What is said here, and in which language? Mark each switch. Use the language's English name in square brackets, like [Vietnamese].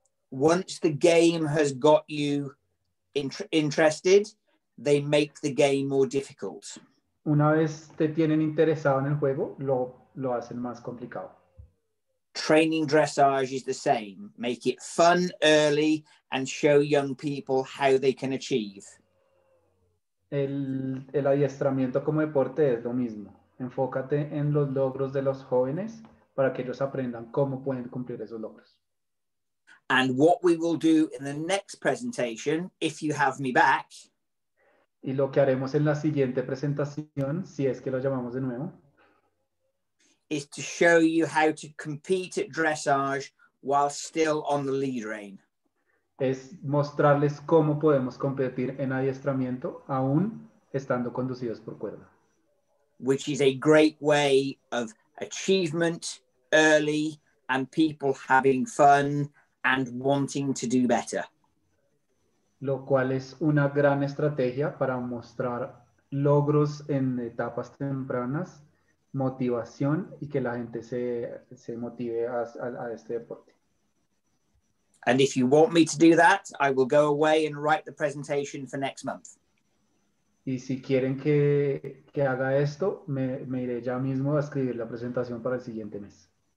[English] Once the game has got you interested, they make the game more difficult. [Spanish] Una vez te tienen interesado en el juego, lo hacen más complicado. [English] Training dressage is the same. Make it fun early and show young people how they can achieve. [Spanish] El adiestramiento como deporte es lo mismo. Enfócate en los logros de los jóvenes para que ellos aprendan cómo pueden cumplir esos logros. [English] And what we will do in the next presentation, if you have me back, [Spanish] y lo que haremos en la siguiente presentación, si es que lo llamamos de nuevo, [English] is to show you how to compete at dressage while still on the lead rein. [Spanish] Es mostrarles cómo podemos competir en adiestramiento aún estando conducidos por cuerda. [English] Which is a great way of achievement early and people having fun and wanting to do better. [Spanish] Lo cual es una gran estrategia para mostrar logros en etapas tempranas, motivación y que la gente se motive a este deporte. [English] And if you want me to do that, I will go away and write the presentation for next month. [Spanish] Y si quieren que haga esto, me iré ya mismo a escribir la presentación para el siguiente mes.